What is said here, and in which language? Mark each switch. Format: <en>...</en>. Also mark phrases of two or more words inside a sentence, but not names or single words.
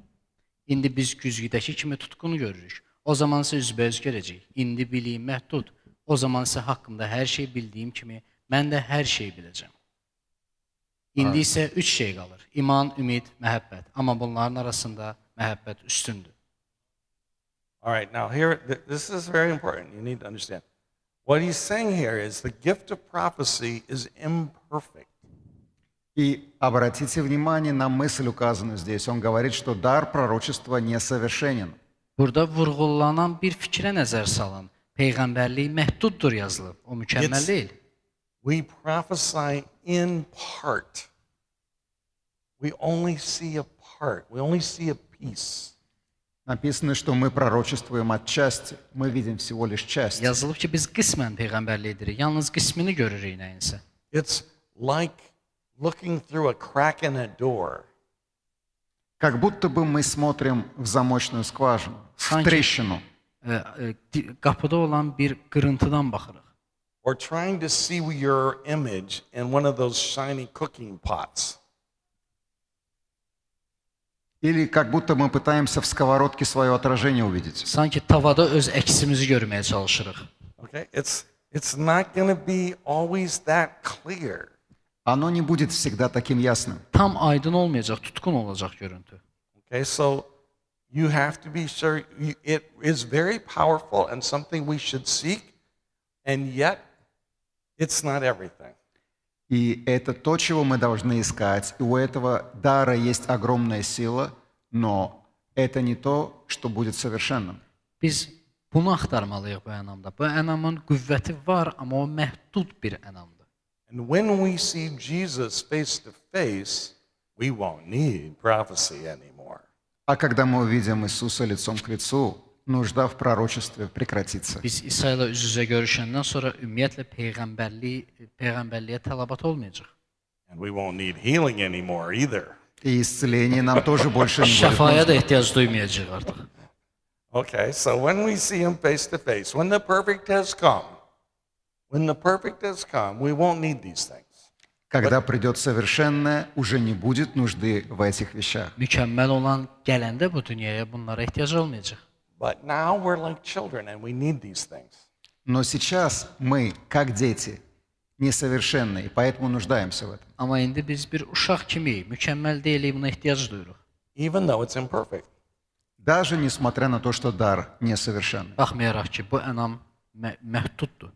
<az>İndi biz güzgüdəki kimi tutqunu görürük. O zaman isə üzbəüz görəcəyik. İndi biliyim məhdud. O zaman isə haqqımda hər şey bildiyim kimi mən də hər şeyi biləcəm. İndi isə 3 şey qalır. İman, ümid, məhəbbət. Amma bunların arasında məhəbbət üstündür.</az> <en>All right, now here, this is very important. You need to understand. What he's saying here is the gift of prophecy is imperfect.</en> <ru>И обратите внимание на мысль, указанную здесь. Он говорит, что дар пророчества несовершенен.</ru> <az>Burada vurğulanan bir fikrə nəzər salın. Peyğəmbərlik məhduddur yazılıb. O mükəmməl deyil.</az> <en>We prophesy in part. We only see a part. We only see a piece.</en> <ru>Написано, что мы пророчествуем отчасти. Мы видим всего лишь часть.</ru> <az>Yazılıb ki, biz qismən peyğəmbərlik edirik. Yalnız qismini görürük nəyinsə.</az> <en>It's like looking through a crack in a door.</en> <ru>Как будто бы мы смотрим в замочную скважину, в трещину.</ru> <az>Qapıda olan bir qırıntıdan baxırıq.</az> <en>Or trying to see your image in one of those shiny cooking pots.</en> <ru>Или как будто мы пытаемся в сковородке свое отражение увидеть.</ru> <az>Sanki tavada öz əksimizi görməyə çalışırıq.</az> <en>Okay? It's not going to be always that clear.</en> <ru>Оно не будет всегда таким ясным.</ru> <az>Tam aydın olmayacaq, tutqun olacaq görüntü.</az> <en>Okay, so you have to be sure it is very powerful and something we should seek, and yet it's not everything.</en> <ru>И это то, чего мы должны искать. И у этого дара есть огромная сила, но это не то, что будет совершенным.</ru> <az>Biz bunu axtarmalıyıq bu ənamda. Bu ənamın qüvvəti var, amma o məhdud bir ənamdır.</az> <en>And when we see Jesus face to face, we won't need prophecy anymore.</en> <ru>А когда мы увидим Иисуса лицом к лицу, нужда в пророчестве прекратится.</ru> <az>Biz İsa ilə üz-üzə görüşəndən sonra ümumiyyətlə peyğəmbərliyə tələbat olmayacaq.</az> <en>And we won't need healing anymore either.</en> <ru>И исцеление нам тоже больше не будет</ru> <az>Şəfaya da</az> <ru>нужно.</ru> <az>ehtiyac duymayacağıq artıq.</az> <en>Okay, so when we see him face to face, when the perfect has come, we won't need these things.</en> <ru>Когда придет совершенное, уже не будет нужды в этих вещах.</ru> <az>Mükəmməl olan gələndə bu dünyaya bunlara ehtiyac olmayacaq.</az> <en>But now we're like children and we need these things.</en> <ru>Но сейчас мы, как дети, несовершенны, и поэтому нуждаемся в этом.</ru> <az>Amma indi biz bir uşaq kimiyik, mükəmməl deyilik, buna ehtiyac duyuruq.</az> <en>Even though it's imperfect.</en> <ru>Даже несмотря на то, что дар несовершенный.</ru> <az>Baxmayaraq ki, bu ənam məhduddur.</az>